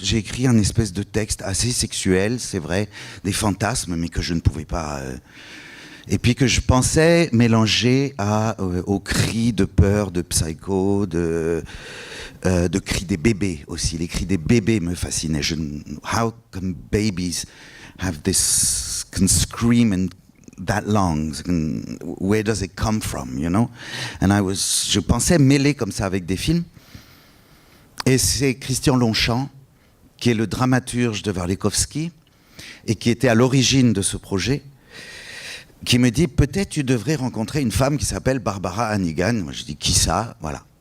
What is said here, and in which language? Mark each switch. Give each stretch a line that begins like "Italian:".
French: J'ai écrit un espèce de texte assez sexuel, c'est vrai, des fantasmes, mais que je ne pouvais pas. Et puis que je pensais mélanger aux cris de peur de Psycho, de cris des bébés aussi. Les cris des bébés me fascinaient.
English: How can babies can scream and that long? Where does it come from, you know?
French: And je pensais mêler comme ça avec des films. Et c'est Christian Longchamp, qui est le dramaturge de Warlikowski, et qui était à l'origine de ce projet, qui me dit, peut-être tu devrais rencontrer une femme qui s'appelle Barbara Hannigan. Moi je dis, qui ça? Voilà.